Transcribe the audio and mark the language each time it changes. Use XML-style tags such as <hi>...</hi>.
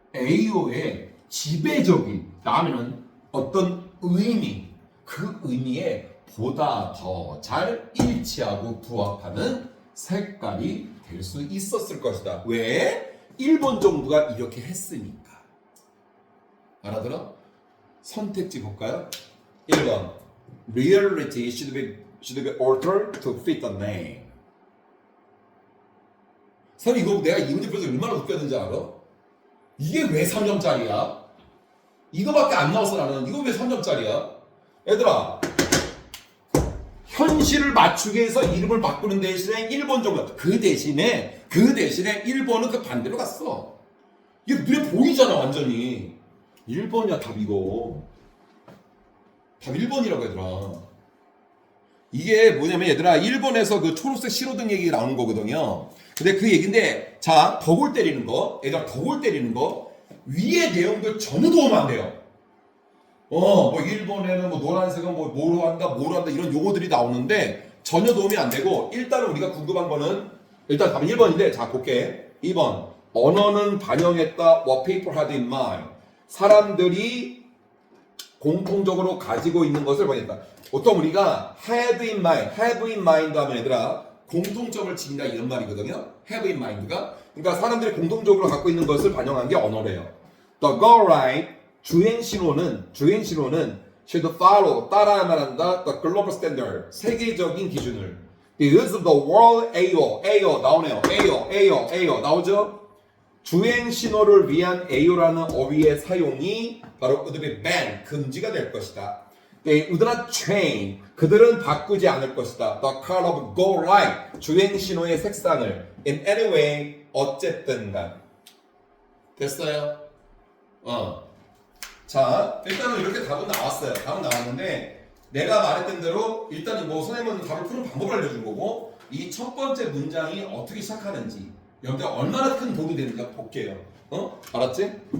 <ko>AO의 지배적인 다음에는 어떤 의미, 그 의미에 보다 더 잘 일치하고 부합하는 색깔이 될 수 있었을 것이다. 왜? 일본 정부가 이렇게 했으니까. 알아들어? 선택지 볼까요?</ko> <en>1번 Reality should be altered to fit the name.</en> <ko>선생님 이거 내가 이 문제 풀어서 얼마나 웃겼는지 알아? 이게 왜 3점짜리야? 이거밖에 안 나와서 나는 이거 왜 3점짜리야? 얘들아 현실을 맞추기 위해서 이름을 바꾸는 대신에 일본 정부 그 대신에 일본은 그 반대로 갔어. 이게 눈에 보이잖아 완전히. 1번이야 답 이거. 답 1번이라고 얘들아. 이게 뭐냐면 얘들아 일본에서 그 초록색 신호등 얘기 나오는 거거든요. 근데 그 얘기인데 자 덕을 때리는 거 얘들아 덕을 때리는 거 위의 내용들 전혀 도움 안 돼요. 뭐 일본에는 뭐 노란색은 뭐로 한다 이런 용어들이 나오는데 전혀 도움이 안 되고 일단은 우리가 궁금한 거는 일단 답은 1번인데 자 볼게. 2번 언어는 반영했다</ko> <en>what people had in mind.</en> <ko>사람들이 공통적으로 가지고 있는 것을 반영했다. 보통 우리가</ko> <en>have in mind</en> <ko>하면 얘들아 공통점을 지닌다 이런 말이거든요.</ko> <en>have in mind</en> <ko>가 그러니까 사람들이 공통적으로 갖고 있는 것을 반영한 게 언어래요.</ko> <en>The go right</en> <ko>주행 신호는</ko> <en>should follow</en> <ko>따라야만 한다</ko> <en>the global standard</en> <ko>세계적인 기준을.</ko> <en>The use of the word AO</en> <ko>나오네요. AO 나오죠? 주행 신호를 위한 AO라는 어휘의 사용이 바로</ko> <en>would be banned</en> <ko>금지가 될 것이다.</ko> <en>They would not change</en> <ko>그들은 바꾸지 않을 것이다.</ko> <en>The color of go right</en> <ko>주행 신호의 색상을</ko> <en>in any way</en> <ko>어쨌든간. 됐어요? 자, 일단은 이렇게 답은 나왔어요. 답은 나왔는데 내가 말했던 대로 일단은 뭐 선생님은 답을 푸는 방법을 알려준 거고 이 첫 번째 문장이 어떻게 시작하는지 여러분들 얼마나 큰 도움이 되는지 볼게요. 알았지?</ko>